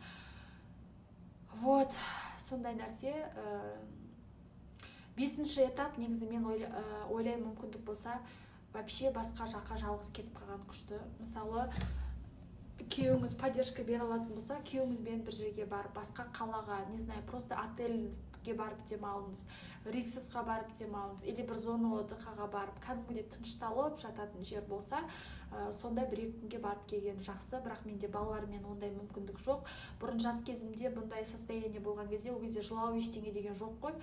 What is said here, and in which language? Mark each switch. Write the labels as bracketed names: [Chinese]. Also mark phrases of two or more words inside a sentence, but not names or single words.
[Kazakh] Вот, сондай нәрсе. 5-ші этап, негізі мен ойлаймын, мүмкіндік болса, вообще басқа жаққа жалғыз кетіп қалған күшті. Мысалы, күйеуіңіз поддержка бере алатын болса, күйеуіңізбен бір жерге барып, басқа қалаға, [Russian] не знаю, [Kazakh] просто отельге барып демалыңыз, Риксосқа барып демалыңыз, или бір [Russian] зона отдыхаға [Kazakh] барып, кәдімгідей тынышталып жататын жер болса, сондай 1-2 күнге барып келген жақсы. Бірақ менде балалармен ондай мүмкіндік жоқ. Бұрын жас кезімде бұндай состояние болған кезде, ол кезде жылау ештеңе деген жоқ қой.